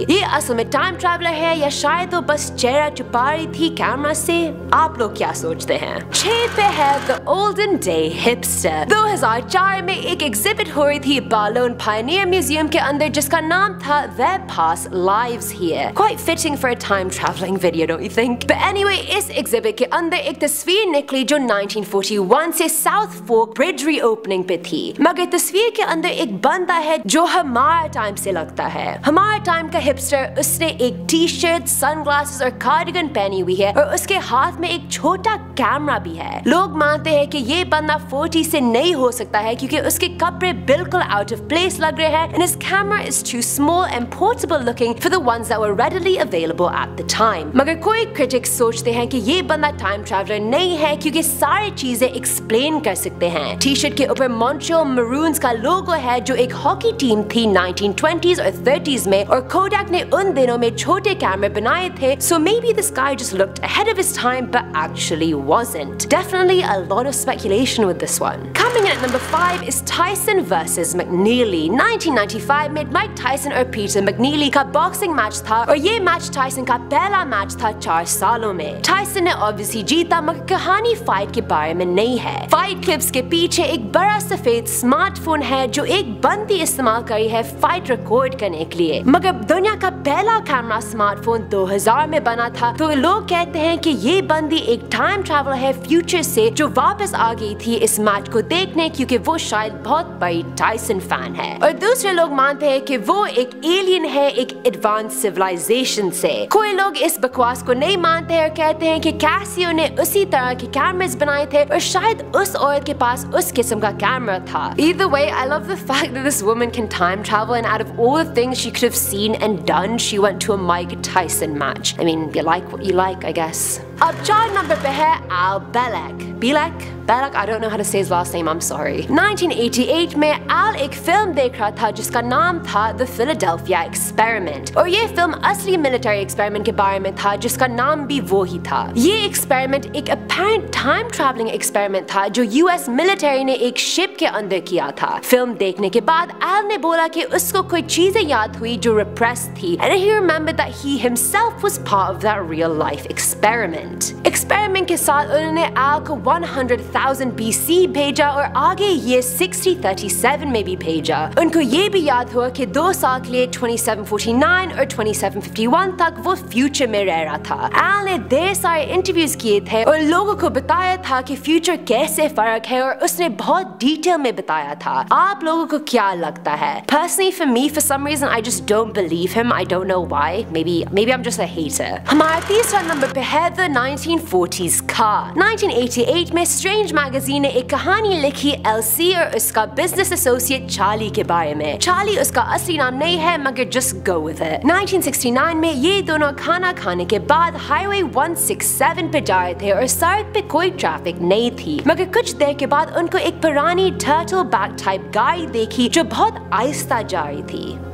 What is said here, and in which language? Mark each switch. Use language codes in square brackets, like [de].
[hi] ये असल में टाइम ट्रैवलर है या शायद वो बस चेहरा छुपा रही थी कैमरा से? आप लोग क्या सोचते हैं? 6 पे है द ओल्डन डे हिपस्टर। 2004 में एक एग्जिबिट हो रही थी बालोन पायनियर म्यूजियम के अंदर जिसका नाम था Their Past Lives Here। [en] Quite fitting for a time traveling video, don't you think? But anyway, [hi] इस एग्जिबिट के अंदर एक तस्वीर निकली जो 1941 से साउथ फोक ब्रिज रीओपनिंग पे थी। मगर तस्वीर के अंदर एक बंदा है जो हमारा टाइम से लगता है। हमारा टाइम का हिपस्टर, उसने एक टी शर्ट, सनग्लासेस और कार्डिगन पहनी हुई है और उसके हाथ में एक छोटा कैमरा भी है। लोग मानते हैं कि ये बंदा 40 से नहीं हो सकता है क्योंकि उसके कपड़े बिल्कुल आउट ऑफ प्लेस लग रहे हैं [en] and his camera is too small and portable looking for the ones that were readily available at the time। [hi] मगर कोई क्रिटिक्स सोचते हैं कि ये बंदा टाइम ट्रैवलर नहीं है क्योंकि सारी चीजें एक्सप्लेन कर सकते हैं। टी शर्ट के ऊपर मॉन्ट्रियल मरून्स का लोगो है जो एक हॉकी टीम थी 1920s और 30s में, और कोडैक ने उन दिनों में छोटे कैमरे बनाए थे, [en] so maybe this guy just looked ahead of his time but actually wasn't। Definitely a lot of speculation with this one। Coming in at number 5 is Tyson versus McNeely। [hi] 1995 में माइक टायसन और Peter मैकनीली का boxing match था और ये match Tyson का पहला match था 4 सालों में। टायसन ने ऑब्वियसली जीता मगर कहानी फाइट के बारे में नहीं है। फाइट क्लिप्स के पीछे एक बड़ा सफेद स्मार्टफोन है जो एक बंदी इस्तेमाल करी है फाइट रिकॉर्ड करने के लिए। मगर दुनिया का पहला कैमरा स्मार्टफोन 2000 में बना था, तो लोग कहते हैं कि ये बंदी एक टाइम ट्रैवलर है फ्यूचर से जो वापस आ गई थी इस मैच को देखने क्योंकि वो शायद बहुत बड़ी टायसन फैन है। और दूसरे लोग मानते हैं कि वो एक एलियन है एक एडवांस सिविलाइजेशन से। कोई लोग इस बकवास को नहीं मानते हैं और कहते हैं कि कैसियो ने उसी तरह के कैमरास बनाए थे और शायद उस औरत के पास उस किस्म का कैमरा था। [en] Either way, I love the fact that this woman can time travel and out of all the things she could have seen and done, she went to a Mike Tyson match। I mean, you like what you like, I guess। [hi] अब 4 number पे है Al Belak। [en] Belak, I don't know how to say his last name, I'm sorry। [hi] 1988 में Al एक film देख रहा था जिसका नाम था The Philadelphia Experiment, और ये फिल्म असली मिलिट्री एक्सपेरिमेंट के बारे में था जिसका नाम भी वो ही था। ये एक्सपेरिमेंट एक अपैरेंट टाइम ट्रैवलिंग एक्सपेरिमेंट था जो यूएस मिलिट्री ने एक शिप के अंदर किया था। फिल्म देखने के बाद Al ने बोला कि उसको कोई चीजें याद हुई जो रिप्रेस थी [en] and he remembered that he himself was part of that real life experiment। [hi] Experiment के साथ उन्होंने Al को 100,000 BC भेजा और आगे ये 6037 में भी भेजा। उनको ये भी याद हुआ कि 2 साल के लिए 2749 और 2751 तक वो फ्यूचर में रह रहा था। Al ने ढेर सारे इंटरव्यूज किए थे और लोगों को बताया था कि फ्यूचर कैसे फर्क है और उसने बहुत डिटेल में बताया था। आप लोगों को क्या लगता है? [en] Personally for me, for some reason I just don't believe him। I don't know why। Maybe I'm just a hater। [hi] हमारा तीसरा नंबर पे है [en] the 1940s car। [hi] 1988 में स्ट्रेंज मैगजीन ने एक कहानी लिखी एलसी और उसका बिजनेस एसोसिएट चार्ली के बारे में। चार्ली उसका असली नाम नहीं है मगर [en] Just go with it. [hi] 1969 में ये दोनों खाना खाने के बाद हाईवे 167 पे जा रहे थे और सड़क पे कोई ट्रैफिक नहीं थी, मगर कुछ देर के बाद उनको एक पुरानी टर्टल बैक टाइप गाड़ी देखी जो बहुत आहिस्ता जा रही थी।